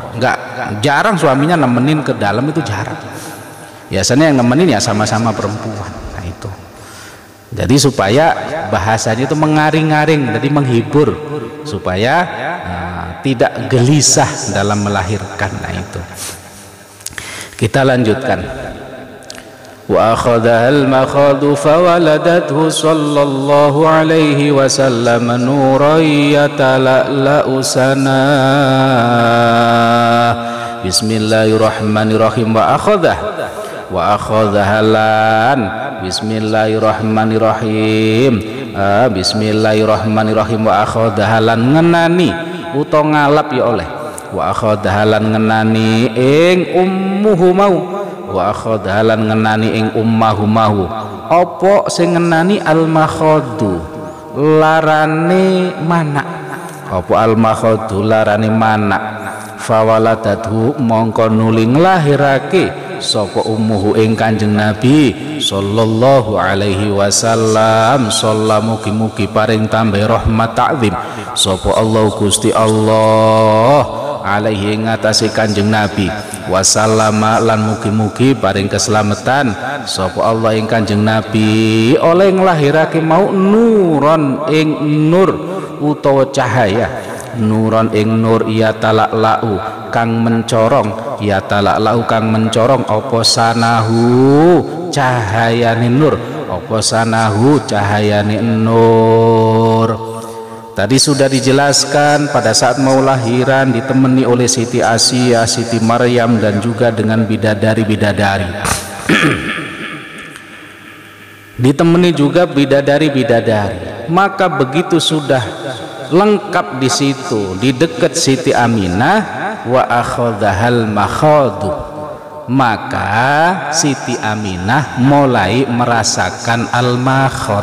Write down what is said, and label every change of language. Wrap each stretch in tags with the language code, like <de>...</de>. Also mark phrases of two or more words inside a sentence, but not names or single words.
<id>Nggak jarang suaminya nemenin ke dalam, itu jarang. Biasanya yang nemenin ya sama-sama perempuan. Nah itu. Jadi supaya bahasanya itu mengaring-aring, jadi menghibur, supaya tidak gelisah dalam melahirkan. Nah itu. Kita lanjutkan.</id> <ar>وأخذها المخاض فولدته صلى الله عليه وسلم نورا يتلألأ سناه. Bismillahirrahmanirrahim. وأخذها ال. Bismillahirrahmanirrahim. Bismillahirrahmanirrahim. وأخذها ال</ar> <jv>ngenani utawa ngalap ya oleh.</jv> <ar>وأخذها ال</ar> <jv>ngenani ing ummuhu mau.</jv> <ar>وأخذها ال</ar> <jv>ngenani ing ummahu mau. Apa sing ngenani al-makhadu? Larane mana? Apa al-makhadu larane mana? Fawaladatu mongko nuli nglahirake sapa ummuhu ing Kanjeng Nabi</jv> <ar>صلى الله عليه وسلم.</ar> <jv>Sallallahu mugi-mugi paring tambah rahmat ta'zim sapa Allah Gusti Allah alaihi ngatasi Kanjeng Nabi wasallama lan mugi-mugi paring keselamatan sapa Allah ing Kanjeng Nabi oleh nglahirake mau nuron ing nur utawa cahaya. Nuron ing nur ya talak-lau kang mencorong, ya talak-lau kang mencorong apa sanahu cahayane nur, apa sanahu cahayane nur.</jv> <id>Tadi sudah dijelaskan pada saat mau lahiran ditemani oleh Siti Asiyah, Siti Maryam dan juga dengan bidadari-bidadari. Ditemani juga bidadari-bidadari. Maka begitu sudah lengkap di situ, di dekat Siti Aminah,</id> <ar>وأخذها المخاض,</ar> <id>maka Siti Aminah mulai merasakan al-makhad.</id>